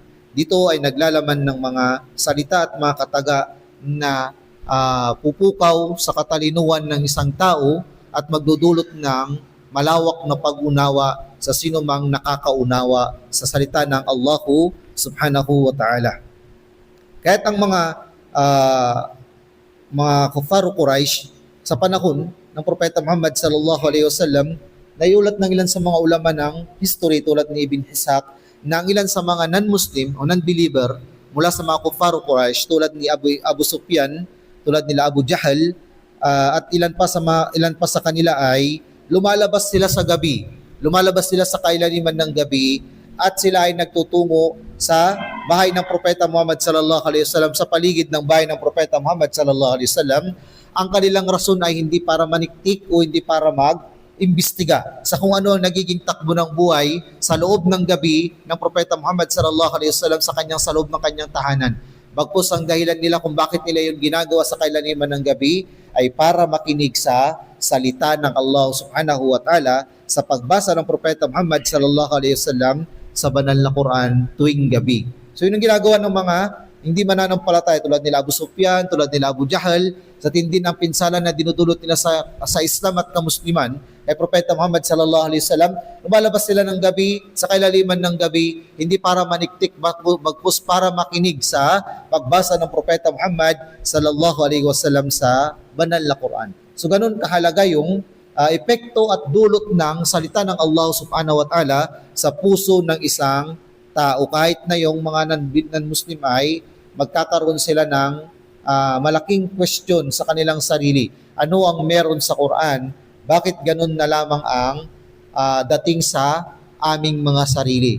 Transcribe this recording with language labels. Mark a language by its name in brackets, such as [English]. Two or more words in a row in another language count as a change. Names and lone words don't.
[Filipino] Dito ay naglalaman ng mga salita at mga kataga na pupukaw sa katalinuhan ng isang tao at magdudulot ng malawak na pag-unawa sa sinumang nakakaunawa sa salita ng [Arabic] الله سبحانه وتعالى. [Filipino] Kahit ang mga kuffar Quraysh sa panahon ng Propeta Muhammad [Arabic] صلى الله عليه وسلم, [Filipino] naiulat ng ilan sa mga ulama ng history tulad ni Ibn Ishaq na ang ilan sa mga non-Muslim o non-believer mula sa mga kuffar Quraysh tulad ni Abu Sufyan, tulad nila Abu Jahl, at ilan pa sa kanila ay lumalabas sila sa gabi. Lumalabas sila sa kailaliman ng gabi at sila ay nagtutungo sa bahay ng Propeta Muhammad [Arabic] صلى الله عليه وسلم, [Filipino] sa paligid ng bahay ng Propeta Muhammad [Arabic] صلى الله عليه وسلم. [Filipino] Ang kanilang rason ay hindi para maniktik o hindi para mag-imbestiga sa kung ano ang nagiging takbo ng buhay sa loob ng gabi ng Propeta Muhammad [Arabic] صلى الله عليه وسلم [Filipino] sa loob ng kanyang tahanan. Bagkus ang dahilan nila kung bakit nila yun ginagawa sa kailaliman ng gabi ay para makinig sa salita ng [Arabic] الله سبحانه وتعالى [Filipino] sa pagbasa ng Propeta Muhammad [Arabic] صلى الله عليه وسلم [Filipino] sa banal na Quran tuwing gabi. So yun ang ginagawa ng mga hindi mananampalataya tulad nila Abu Sufyan, tulad nila Abu Jahl, sa tindi ng pinsala na dinudulot nila sa Islam at kamusliman kay Propeta Muhammad [Arabic] صلى الله عليه وسلم. [Filipino] Lumalabas sila ng gabi, sa kailaliman ng gabi, hindi para maniktik, bagkus para makinig sa pagbasa ng Propeta Muhammad [Arabic] صلى الله عليه وسلم [Filipino] sa banal na Quran. So ganun kahalaga yung epekto at dulot ng salita ng [Arabic] الله سبحانه وتعالى [Filipino] sa puso ng isang tao. Kahit na yung mga non-Muslim ay magkakaroon sila ng malaking question sa kanilang sarili. Ano ang meron sa Quran? Bakit ganun na lamang ang dating sa aming mga sarili?